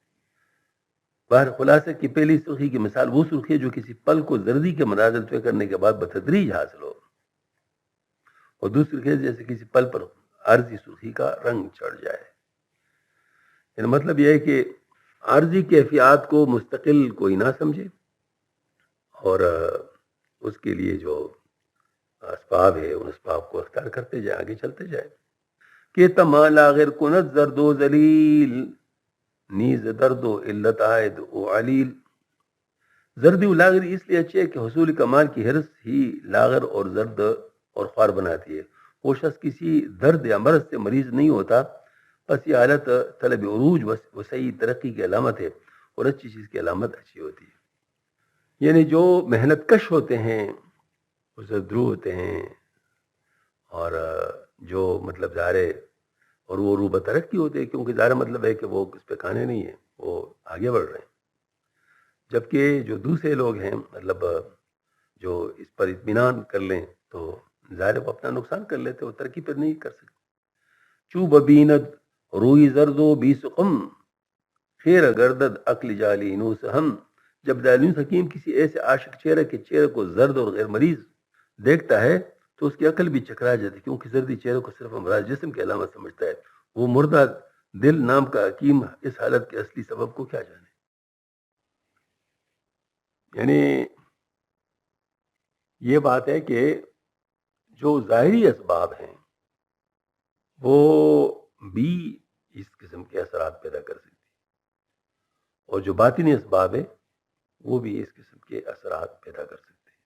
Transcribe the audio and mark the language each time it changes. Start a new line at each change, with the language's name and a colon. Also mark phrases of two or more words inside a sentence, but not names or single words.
Urdu: باہر خلاصے کی پہلی سرخی کی مثال وہ سرخی ہے جو کسی پل کو زردی کے مناظر طے کرنے کے بعد بتدریج حاصل ہو، اور دوسری سرخی جیسے کسی پل پر عارضی سرخی کا رنگ چڑھ جائے. یعنی مطلب یہ ہے کہ عارضی کیفیات کو مستقل کوئی نہ سمجھے، اور اس کے لیے جو اسباب ہے ان اسباب کو اختیار کرتے جائے، آگے چلتے جائے.
Persian: کہ تمال آغر کنت زرد و ذلیل، نیز درد و علت عائد و علیل.
Urdu: زردی و لاغری اس لیے اچھی ہے کہ حصول کمال کی حرص ہی لاغر اور زرد اور خوار بناتی ہے. وہ شخص کسی درد یا مرض سے مریض نہیں ہوتا، بس یہ حالت طلب عروج و صحیح ترقی کی علامت ہے، اور اچھی چیز کی علامت اچھی ہوتی ہے. یعنی جو محنت کش ہوتے ہیں وہ زردرو ہوتے ہیں، اور جو مطلب ظاہر ہے اور وہ روبہ ترقی ہوتے ہیں، کیونکہ ظاہر مطلب ہے کہ وہ اس پہ کھانے نہیں ہیں، وہ آگے بڑھ رہے ہیں. جبکہ جو دوسرے لوگ ہیں مطلب جو اس پر اطمینان کر لیں تو ظاہر وہ اپنا نقصان کر لیتے، وہ ترقی پر نہیں کر سکتے.
Persian: چو ببیند روئی زرد و بی سقم، خیر گردد عقل جالی نوس ہم.
Urdu: جب دارالعلوم حکیم کسی ایسے عاشق چہرے کے چہرے کو زرد اور غیر مریض دیکھتا ہے تو اس کی عقل بھی چکرا جاتی، کیونکہ زردی چہرے کو صرف امراض جسم کی علامت سمجھتا ہے. وہ مردہ دل نام کا حکیم اس حالت کے اصلی سبب کو کیا جانے. یعنی یہ بات ہے کہ جو ظاہری اسباب ہیں وہ بھی اس قسم کے اثرات پیدا کر سکتی ہے، اور جو باطنی اسباب ہے وہ بھی اس قسم کے اثرات پیدا کر سکتے ہیں۔